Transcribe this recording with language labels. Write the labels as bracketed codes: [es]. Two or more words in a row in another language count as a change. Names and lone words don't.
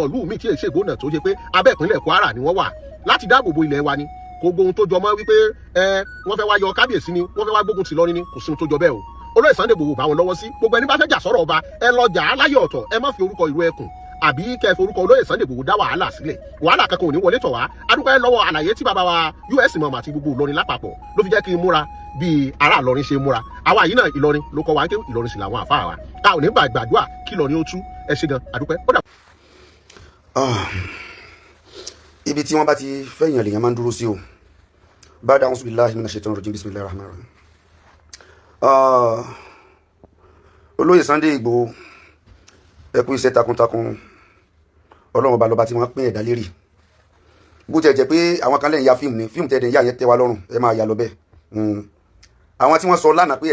[yo] ìlú míì tí èsì ìgbóònà tó jẹ́ pé abẹ́ ìpínlẹ̀ Kwara ni wọ́n wà láti dáàbò bo ilẹ̀ wa ni gbogbo ohun tó jọmọ́ wípé wọ́n fẹ́ wá yọ kábíyèsí ni wọ́n fẹ́ wá gbógun tì lọ́rin ni kò sí ohun tó jọ bẹ́ẹ̀ o Olóyè Sunday Igboho bá wọn lọ́wọ́ sí gbogbo ẹni bá fẹ́ jà sọ́rọ̀ ọba ẹ lọ jà á láyé ọ̀tọ̀ ẹ má fi orúkọ ìlú ẹkùn àbí kẹ́ forúkọ Olóyè Sunday Igboho dá wàhálà sílẹ̀ wàhálà kankan ò ní wọlé tọ̀ wá adúpẹ́ lọ́wọ́ àlàyé tí bàbá wa US mọ̀mọ́ àti gbogbo Ìlọrin lápapọ̀ ló fi jẹ́ kí n múra bíi ará Ìlọrin ṣe múra àwa yìí náà Ìlọrin ló kọ́ wa ń ké Ìlọrin sì làwọn àfáà wa a ò ní gbàdúrà kí Ìlọrin ó tú ẹ ṣé gan adúpẹ́ ó dà. ibi tí wọ́n bá ti fẹ́yàn lèèyàn máa ń dúró sí o [ar] بعد أعوذ بالله من الشيطان الرجيم بسم الله الرحمن الرحيم. [yo] Olóyè Sunday Igboho ẹ kú iṣẹ́ takuntakun Ọlọ́run ọba lọ́ba tí wọ́n pín ẹ̀dá lérí bó tẹ̀ jẹ́ pé àwọn kan lẹ́yìn ya fíìmù ni fíìmù tẹ̀dẹ̀ yà yẹn tẹ́ wa lọ́rùn ẹ máa yà lọ bẹ́ẹ̀ àwọn tí wọ́n sọ lánàá pé ẹ̀